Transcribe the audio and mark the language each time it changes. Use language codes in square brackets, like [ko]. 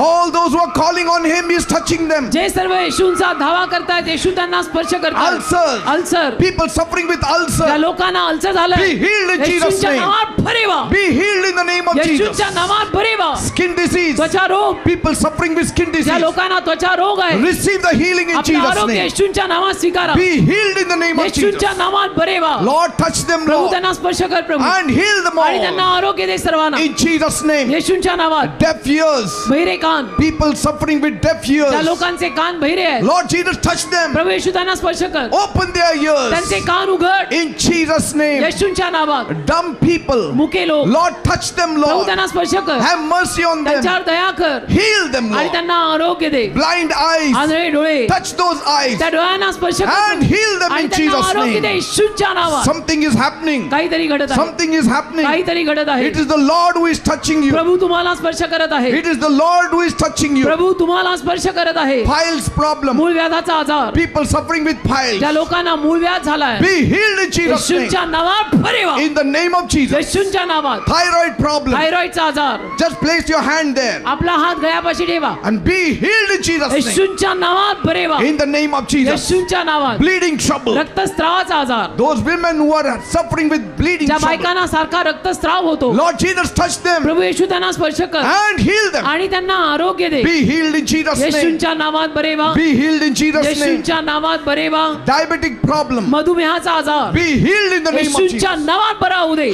[en] All those who are calling on Him, He is touching them. [mr] जे सर्व येशूंचा धावा करतायत येशू त्यांना स्पर्श करतात. [en] Ulcers. [mr] Ulcer [en] People suffering with [mr] ज्या [en] ulcer. [mr] लोकांना अल्सर झालं [en] Be healed in Jesus' [mr] येशूंच्या [en] name. [mr] नावात बरे व्हा. [en] Be healed in the name of Jesus. [mr] येशूंच्या नावात बरे व्हा. [en] Skin disease. [mr] त्वचा रोग [en] People suffering with skin [mr] ज्या [en] disease. [mr] लोकांना त्वचा रोग आहे [en] Receive the healing in [mr] आपलं [en] Jesus' [mr] आरोग्य [en] name. [mr] येशूंच्या नावात स्वीकारा. [en] Be healed in the name of Jesus. [mr] येशूंच्या नावात बरे व्हा. [en] Lord, touch them, [mr] प्रभू [en] Lord, [mr] त्यांना स्पर्श कर प्रभू [en] and heal them [mr] आणि त्यांना [en] all. [mr] आरोग्य दे सर्वांना [en] In Jesus' name. [mr] येशूंच्या नावात. [en] Deaf ears. [mr] बहिरे कान [en] People suffering with deaf [mr] त्या [en] ears. [mr] लोकांचे कान बहिरे आहेत [en] Lord Jesus, touch them. [mr] प्रभू येशू त्यांना स्पर्श कर. [en] Open their ears. [mr] त्यांचे कान उघड [en] In Jesus' name. [mr] येशूंच्या नावात. [en] Dumb people. [mr] मुके लोक [en] Lord, touch them, [mr] प्रभू [en] Lord. [mr] त्यांना स्पर्श कर. [en] Have mercy on them. [mr] त्यांच्यावर दया कर [en] Heal them, [mr] आणि [en] Lord. [mr] त्यांना आरोग्य दे. [en] Blind eyes. [mr] आंधळे डोळे [en] Touch those eyes [mr] त्या डोळ्यांना स्पर्श कर [en] and heal them [mr] आणि [en] in [mr] त्यांना [en] Jesus' [mr] आरोग्य दे [en] name. [mr] येशूंच्या नावात. [en] Something is happening. [mr] काहीतरी घडत आहे. [en] Something is happening. [mr] काहीतरी घडत आहे. [en] It is the Lord who is touching you. [mr] प्रभू तुम्हाला स्पर्श करत आहे. [en] It is the Lord who is touching you. [mr] प्रभू तुम्हाला स्पर्श करत आहे. [en] Piles problem. [mr] मूळ व्याधाचा आजार [en] People suffering with piles. [mr] ज्या लोकांना मूळ व्याध झालाय [en] Be healed in Jesus' name. [mr] येशूंच्या नावात बरे व्हा. [en] In the name of Jesus. [mr] येशूंच्या नावात. [en] Thyroid problem. [mr] थायरॉइडचा आजार [en] Just place your hand there [mr] आपला हात गळ्यापाशी ठेवा. [en] and be healed in Jesus' name. [mr] येशूंच्या नावात बरे व्हा. [en] In the name of Jesus. [mr] येशूंच्या नावात. [en] Bleeding trouble. [mr] रक्तस्रावाचा आजार [en] Those women who are suffering with bleeding [mr] ज्या [en] trouble. [mr] बायकांना सारखा रक्तस्राव होतो [en] Lord Jesus, touch them [mr] प्रभू येशू त्यांना स्पर्श कर [en] and heal them. [mr] आणि त्यांना आरोग्य दे. [en] Be healed in Jesus' name. [mr] येशूंच्या नावात बरे व्हा. [en] Be healed in Jesus' name. [mr] येशूंच्या नावात बरे व्हा. [en] Diabetic problem. [mr] मधुमेहाचा आजार [en] Be healed in the name of [mr] येशूंच्या [en] Jesus. [mr] नावात बरा होऊ दे.